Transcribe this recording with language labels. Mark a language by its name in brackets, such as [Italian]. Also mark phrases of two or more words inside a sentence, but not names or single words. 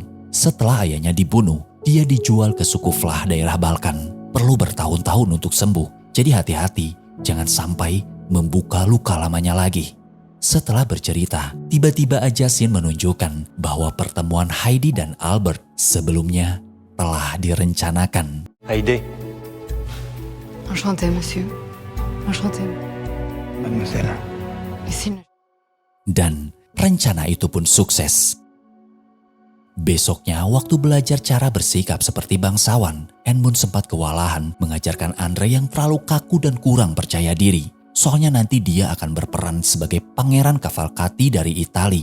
[Indonesian] Setelah ayahnya dibunuh, dia dijual ke suku Vlah daerah Balkan. Perlu bertahun-tahun untuk sembuh. Jadi hati-hati, jangan sampai membuka luka lamanya lagi. Setelah bercerita, tiba-tiba aja Sin menunjukkan bahwa pertemuan Heidi dan Albert sebelumnya telah direncanakan. Heidi. [French] Enchanté, monsieur. Enchanté. Mademoiselle. Ici, [Indonesian] Dan rencana itu pun sukses. Besoknya, waktu belajar cara bersikap seperti bangsawan, Edmund sempat kewalahan mengajarkan Andre yang terlalu kaku dan kurang percaya diri. Soalnya nanti dia akan berperan sebagai Pangeran Cavalcati dari Itali.